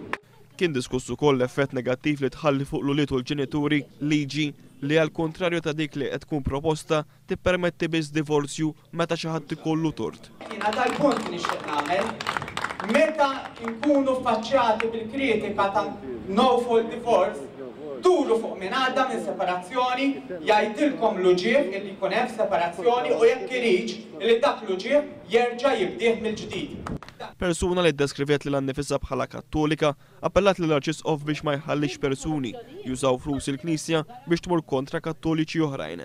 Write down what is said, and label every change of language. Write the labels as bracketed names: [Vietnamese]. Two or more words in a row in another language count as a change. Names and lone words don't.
[Maltese] Kien diskuss ukoll l-effett negattiv li tħalli fuq l-uliet u l-ġenituri liġi li għal kontrarju ta' dik li qed tkun proposta tippermetti biss divorzju meta xi ħadd ikollu tort. Jiena tal-punt nixtieq nagħmel meta nkunu faċċjati bil-kritika ta' [English] no fault divorce, [Maltese] turu fuq minn għadda minn separazzjoni, jgħidilkom l-uġieħ illi jkun hemm separazzjoni u jekk irid li dak l-uġieħ jerġa' jibdih mill-ġdid. Persuna li ddeskrivet lil annifisha bħala Kattolika appellat lill Arċisqof biex ma jħallix persuni jużaw flus il-Knisja biex tmur kontra Kattoliċi oħrajn.